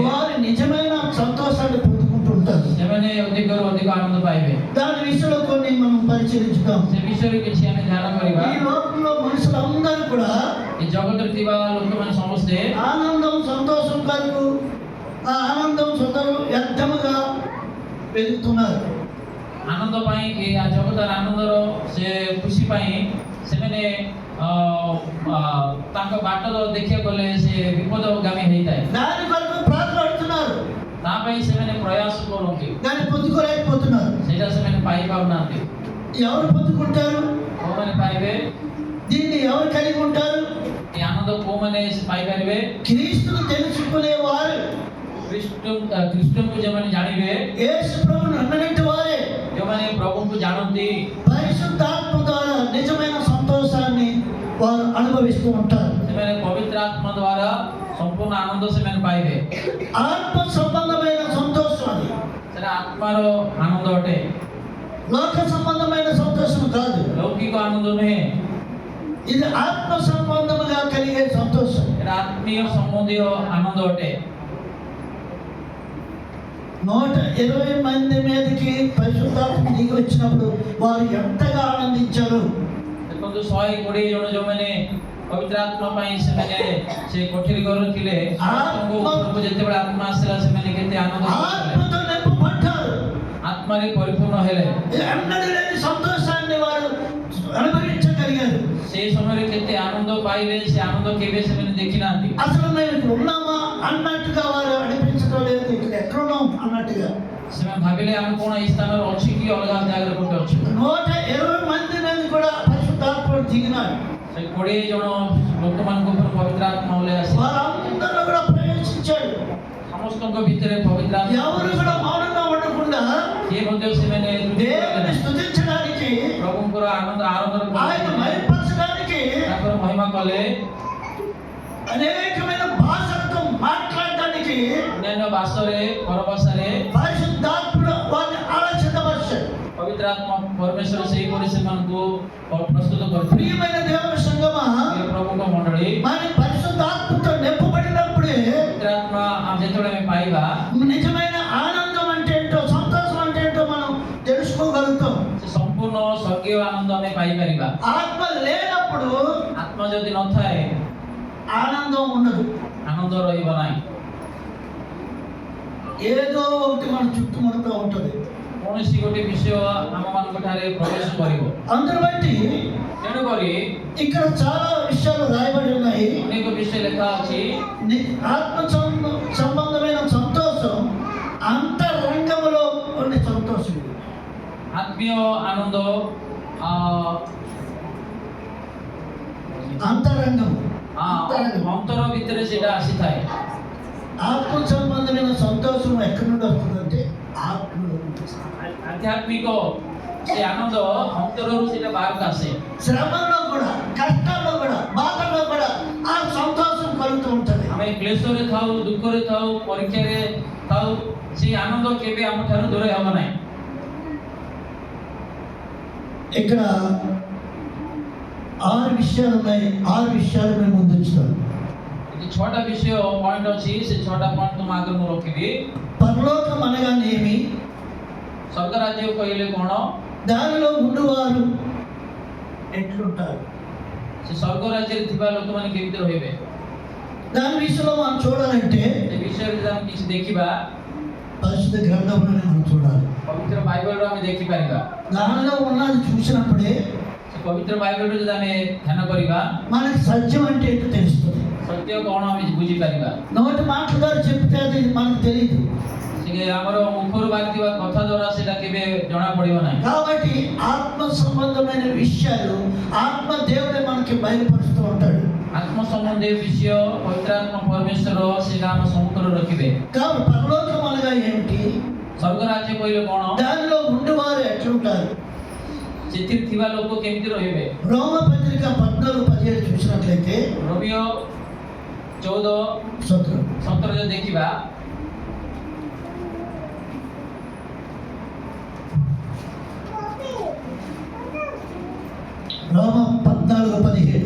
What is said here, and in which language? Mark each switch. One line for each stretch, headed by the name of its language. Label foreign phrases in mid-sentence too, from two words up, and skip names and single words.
Telugu: వారు నిజమైన సంతోషాన్ని పొందుకుంటూ ఉంటారు.
Odia: ସେମାନେ ଅଧିକରୁ ଅଧିକ ଆନନ୍ଦ ପାଇବେ।
Telugu: దాని విషయంలో కొన్ని మనం పరిశీలించుదాం.
Odia: ସେ ବିଷୟରେ କିଛି ଆମେ ଧ୍ୟାନ କରିବା।
Telugu: ఈ లోకంలో మనుషులందరూ కూడా
Odia: ଏ ଜଗତରେ ଥିବା ଲୋକମାନେ ସମସ୍ତେ
Telugu: ఆనందం సంతోషం కొరకు ఆ ఆనందం వ్యర్థముగా పెరుగుతున్నారు.
Odia: ଆନନ୍ଦ ପାଇଁ ଏ ଜଗତର ଆନନ୍ଦର ସେ ଖୁସି ପାଇଁ ସେମାନେ ତାଙ୍କ ବାଟ ଦେଖିବାକୁ ଗଲେ ସେ ବିପଦଗାମୀ ହେଇଥାଏ।
Telugu: దాని కొరకు ప్రార్థనడుతున్నారు,
Odia: ତା ପାଇଁ ସେମାନେ ପ୍ରୟାସ କରନ୍ତି,
Telugu: దాన్ని పొందుకోలేకపోతున్నారు.
Odia: ସେଇଟା ସେମାନେ ପାଇପାରୁନାହାନ୍ତି।
Telugu: ఎవరు పొందుకుంటారు?
Odia: କୋଉମାନେ ପାଇବେ
Telugu: దీన్ని ఎవరు కలిగి ఉంటారు?
Odia: ଏ ଆନନ୍ଦ? କୋଉମାନେ ପାଇପାରିବେ?
Telugu: క్రీస్తును తెలుసుకునేవారు,
Odia: ଖ୍ରୀଷ୍ଟଙ୍କୁ ଯେଉଁମାନେ ଜାଣିବେ,
Telugu: యేసు ప్రభువును నమ్మినట్టు వారే
Odia: ଯେଉଁମାନେ ପ୍ରଭୁଙ୍କୁ ଜାଣନ୍ତି,
Telugu: పరిశుద్ధాత్మ ద్వారా నిజమైన సంతోషాన్ని వారు అనుభవిస్తూ ఉంటారు.
Odia: ସେମାନେ ପବିତ୍ର ଆତ୍ମା ଦ୍ୱାରା ସମ୍ପୂର୍ଣ୍ଣ ଆନନ୍ଦ ସେମାନେ ପାଇବେ।
Telugu: ఆత్మ సంబంధమైన సంతోషం అది,
Odia: ସେଟା ଆତ୍ମାର ଆନନ୍ଦ ଅଟେ,
Telugu: లోక సంబంధమైన సంతోషం కాదు.
Odia: ଲୌକିକ ଆନନ୍ଦ ନୁହେଁ,
Telugu: ఇది ఆత్మ సంబంధముగా కలిగే సంతోషం.
Odia: ଏଟା ଆତ୍ମୀୟ ସମ୍ବନ୍ଧୀୟ ଆନନ୍ଦ ଅଟେ।
Telugu: 120 మంది మీదకి పరిశుద్ధాత్మ దిగి వచ్చినప్పుడు వారు ఎంతగా ఆనందించారు.
Odia: ଦେଖନ୍ତୁ 120 ଜଣ ଯେଉଁମାନେ ପବିତ୍ର ଆତ୍ମା ପାଇଁ ସେମାନେ ସେ କୋଠରୀ ଘରେ ଥିଲେ, ସମସ୍ତଙ୍କ ଉପରକୁ ଯେତେବେଳେ ଆତ୍ମା ଆସିଲା ସେମାନେ କେତେ ଆନନ୍ଦ କଲେ,
Telugu: ఆత్మతో నింపబడ్డారు.
Odia: ଆତ୍ମାରେ ପରିପୂର୍ଣ୍ଣ ହେଲେ,
Telugu: ఎన్నడూ లేని సంతోషాన్ని వారు అనుభవించగలిగారు.
Odia: ସେଇ ସମୟରେ କେତେ ଆନନ୍ଦ ପାଇଲେ, ସେ ଆନନ୍ଦ କେବେ ସେମାନେ ଦେଖିନାହାନ୍ତି।
Telugu: అసలు మేము ఇక్కడ ఉన్నామా అన్నట్టుగా వారు అనిపించడం లేదు, ఇక్కడ ఎక్కడున్నాం అన్నట్టుగా.
Odia: ସେମାନେ ଭାବିଲେ ଆମେ କଣ ଏଇ ସ୍ଥାନରେ ଅଛି କି ଅଲଗା ଜାଗାରେ କୋଉଠି ଅଛୁ।
Telugu: 120 మంది మీద కూడా పరిశుద్ధాత్మ దిగినాడు.
Odia: ସେ 20 ଜଣ ଲୋକମାନଙ୍କ ଉପରେ ପବିତ୍ର ଆତ୍ମା ଓହ୍ଲାଇ ଆସିଲା,
Telugu: వారందరూ కూడా ప్రవేశించాడు.
Odia: ସମସ୍ତଙ୍କ ଭିତରେ ପବିତ୍ର
Telugu: ఎవరు
Odia: ଆତ୍ମା,
Telugu: కూడా మౌనంగా ఉండకుండా
Odia: କିଏ ମଧ୍ୟ ସେମାନେ
Telugu: దేవుని స్తుతించడానికి,
Odia: ପ୍ରଭୁଙ୍କର ଆନନ୍ଦ ଆରାଧନା
Telugu: ఆయన
Odia: କଲେ,
Telugu: మహిమపరచడానికి,
Odia: ତାଙ୍କର ମହିମା କଲେ,
Telugu: అనేకమైన భాషలతో మాట్లాడడానికి
Odia: ଅନ୍ୟାନ୍ୟ ଭାଷାରେ ପରଭାଷାରେ
Telugu: పరిశుద్ధాత్ముడు వారిని ఆలోచనపరిచాడు.
Odia: ପବିତ୍ର ଆତ୍ମା ପରମେଶ୍ୱର ସେହିପରି ସେମାନଙ୍କୁ ପ୍ରସ୍ତୁତ କରିଥିଲେ।
Telugu: ప్రియమైన దేవుని సంగమా,
Odia: ପ୍ରିୟ ପ୍ରଭୁଙ୍କ ମଣ୍ଡଳୀ,
Telugu: మన పరిశుద్ధాత్మతో నింపబడినప్పుడే
Odia: ପବିତ୍ର ଆତ୍ମା ଯେତେବେଳେ ଆମେ ପାଇବା,
Telugu: నిజమైన ఆనందం అంటే ఏంటో, సంతోషం అంటే ఏంటో మనం తెలుసుకోగలుగుతాం.
Odia: ସେ ସମ୍ପୂର୍ଣ୍ଣ ସ୍ୱର୍ଗୀୟ ଆନନ୍ଦ ଆମେ ପାଇପାରିବା।
Telugu: ఆత్మ లేనప్పుడు
Odia: ଆତ୍ମା ଯଦି ନଥାଏ
Telugu: ఆనందం ఉండదు.
Odia: ଆନନ୍ଦ ରହିବ ନାହିଁ,
Telugu: ఏదో ఒకటి మన చుట్టుముడుతూ ఉంటుంది.
Odia: କୌଣସି ଗୋଟେ ବିଷୟ ଆମମାନଙ୍କ ଠାରେ ପ୍ରବେଶ କରିବ।
Telugu: అందును బట్టి
Odia: ତେଣୁକରି
Telugu: ఇక్కడ చాలా విషయాలు రాయబడి ఉన్నాయి.
Odia: ଅନେକ ବିଷୟ ଲେଖା ଅଛି।
Telugu: ఆత్మ సంబంధమైన సంతోషం అంతరంగములో ఉండే సంతోషం.
Odia: ଆତ୍ମୀୟ ଆନନ୍ଦ
Telugu: అంతరంగం,
Odia: ଅନ୍ତର ଭିତରେ ସେଇଟା ଆସିଥାଏ।
Telugu: ఆత్మ సంబంధమైన సంతోషం ఎక్కడి నుండి వస్తుందంటే ఆత్మలో నుండి.
Odia: ଆଧ୍ୟାତ୍ମିକ ସେ ଆନନ୍ଦ ଅନ୍ତରରୁ ସେଇଟା ବାହାରକୁ ଆସେ।
Telugu: శ్రమలో కూడా, కష్టాల్లో కూడా, బాధల్లో కూడా ఆ సంతోషం కలుగుతూ ఉంటుంది.
Odia: ଆମେ କ୍ଲେଶରେ ଥାଉ, ଦୁଃଖରେ ଥାଉ, ପରୀକ୍ଷାରେ ଥାଉ, ସେ ଆନନ୍ଦ କେବେ ଆମ ଠାରୁ ଦୂର ହେବ ନାହିଁ।
Telugu: ఇక్కడ 6 విషయాలు ఉన్నాయి. 6 విషయాలు మేము ముందు ఉంచుతాం.
Odia: ఇది 6ଟା ବିଷୟ ପଏଣ୍ଟ ଅଛି, ସେ 6ଟା ପଏଣ୍ଟ ତୁମ ଆଗରେ ମୁଁ ରଖିବି।
Telugu: పరలోకం అనగానేమి,
Odia: ସ୍ୱର୍ଗ ରାଜ୍ୟ କହିଲେ କ'ଣ,
Telugu: దానిలో ఉండువారు ఎట్లుంటారు,
Odia: ସେ ସ୍ୱର୍ଗ ରାଜ୍ୟରେ ଥିବା ଲୋକମାନେ କେମିତି ରହିବେ,
Telugu: దాని విషయంలో మనం చూడాలంటే
Odia: ସେ ବିଷୟରେ ଯଦି ଆମେ କିଛି ଦେଖିବା,
Telugu: పరిశుద్ధ గ్రంథంలోనే మనం చూడాలి.
Odia: ପବିତ୍ର ବାଇବଲରୁ ଆମେ ଦେଖିପାରିବା।
Telugu: దానిలో ఉన్నది చూసినప్పుడే
Odia: ସେ ପବିତ୍ର ବାଇବଲରୁ ଯଦି ଆମେ ଧ୍ୟାନ କରିବା,
Telugu: మనకి సత్యం అంటే ఏంటో తెలుస్తుంది.
Odia: ସତ୍ୟ କ'ଣ ଆମେ ବୁଝିପାରିବା।
Telugu: నోటి మాటల ద్వారా చెప్తే అది మనకు తెలియదు.
Odia: ସେ ଆମର ମୁଖରୁ ବାହାରିଥିବା କଥା ଦ୍ୱାରା ସେଇଟା କେବେ ଜଣା ପଡ଼ିବ ନାହିଁ।
Telugu: కాబట్టి ఆత్మ సంబంధమైన విషయాలు ఆత్మ దేవుడే మనకి బయలుపరుస్తూ ఉంటాడు.
Odia: ଆତ୍ମ ସମ୍ବନ୍ଧୀୟ ବିଷୟ ପବିତ୍ର ଆତ୍ମା ପରମେଶ୍ୱର ସେଇଟା ଆମ ସମ୍ମୁଖରେ ରଖିବେ।
Telugu: కాబట్టి పరలోకం అనగా ఏంటి,
Odia: ସ୍ୱର୍ଗ ରାଜ୍ୟ କହିଲେ କ'ଣ,
Telugu: దానిలో ఉండేవారు ఎట్లుంటారు.
Odia: ସେଥିରେ ଥିବା ଲୋକ କେମିତି ରହିବେ।
Telugu: రోమ పత్రిక 14:17 చూసినట్లయితే,
Odia: ରୋମିଓ 14:17 ଯଦି ଦେଖିବା,
Telugu: రోమ 14:17